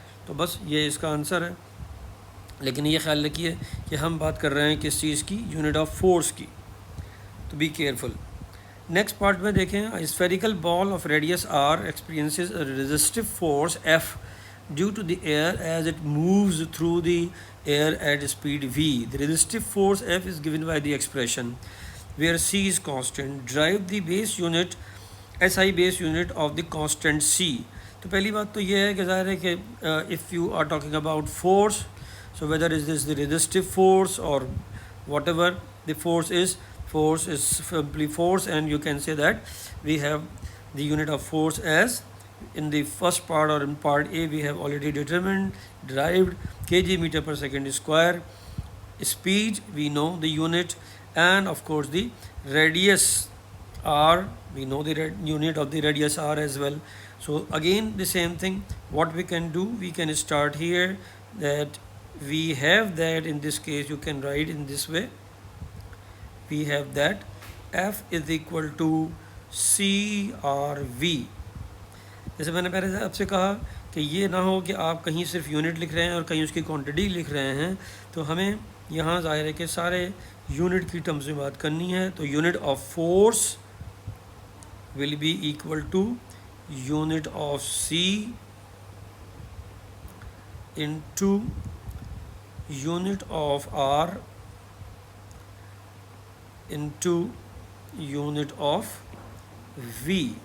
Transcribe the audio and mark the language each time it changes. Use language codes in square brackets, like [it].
[ur] تو بس یہ اس کا آنسر ہے. لیکن یہ خیال رکھیے کہ ہم بات کر رہے ہیں کس چیز کی؟ یونٹ آف فورس کی. تو [en] Be careful. [ur] نیکسٹ پارٹ میں دیکھیں، [en] Spherical ball of radius r experiences a resistive force F due to the air as it moves through the air at speed v. The resistive force F is given by the expression where c is constant. Derive the base unit SI base unit of the constant c. [ur] تو پہلی بات تو یہ ہے کہ [en] ظاہر ہے کہ if you are talking about force, so whether is this the resistive force or whatever the force is simply force, and you can say that we have the unit of force as in the first part or in part A we have already determined, derived kg meter per second square. Speed we know the unit, and of course the radius r, we know the unit of the radius r as well. So again the same thing, what we can do, we can start here that we have that in this case you can write in this way, we have that F is equal to CRV. [ur] جیسے میں نے پہلے آپ سے کہا کہ یہ نہ ہو کہ آپ کہیں صرف یونٹ لکھ رہے ہیں اور کہیں اس کی کوانٹٹی لکھ رہے ہیں. تو ہمیں یہاں ظاہر ہے کہ سارے یونٹ کی ٹرمز میں بات کرنی ہے. [en] تو unit of force will be equal to unit of c into unit of r into unit of v.